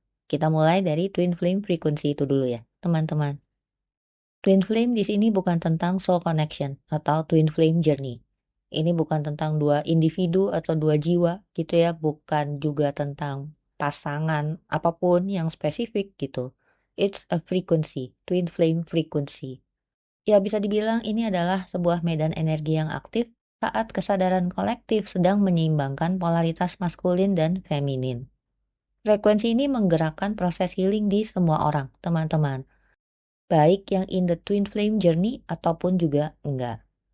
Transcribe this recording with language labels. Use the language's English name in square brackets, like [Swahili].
[Indonesian] Kita mulai dari twin flame frequency itu dulu ya, teman-teman. Twin flame di sini bukan tentang soul connection atau twin flame journey. Ini bukan tentang dua individu atau dua jiwa gitu ya, bukan juga tentang pasangan apapun yang spesifik gitu. [English] It's a frequency, twin flame frequency. [Indonesian] Ya bisa dibilang ini adalah sebuah medan energi yang aktif saat kesadaran kolektif sedang menyeimbangkan polaritas maskulin dan feminin. Frekuensi ini menggerakkan proses healing di semua orang, teman-teman. Baik yang [English] in the twin flame journey [Indonesian] ataupun juga enggak.